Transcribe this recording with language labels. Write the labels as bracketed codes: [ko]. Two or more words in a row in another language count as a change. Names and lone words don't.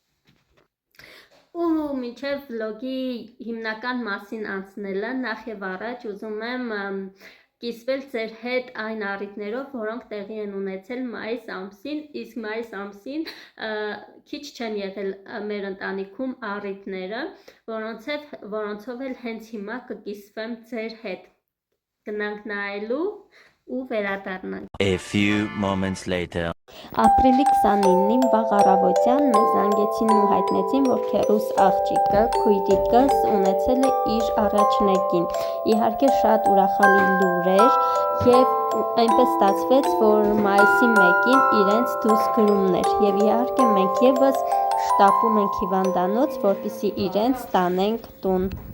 [hy] Ու մինչև վլոգի հիմնական մասին անցնելը, նախ եւ առաջ ուզում եմ կիսվել ձեր հետ այն առիթներով, որոնք տեղի են ունեցել մայիս ամսին, իսկ մայիս ամսին քիչ չեն եղել մեր ընտանիքում առիթները, որոնցով էլ հենց հիմա կկիսվեմ ձեր հետ, գնանք նայելու ու վերադառնանք։ [en] A few moments later. [hy] Ապրիլի 29-ին վաղ առավոտյան մեզ զանգեցին ու հայտնեցին, որ քեռուս աղջիկը, քույրիկս ունեցել է իր առաջնեկին, իհարկե շատ ուրախալի լուր էր և այնպես ստացվեց, որ մայիսի 1-ին իրենց դուս գրումն էր և իհարկե մենք ևս շտապում ենք հիվանդանոց, որպեսզի իրենց տանենք տուն։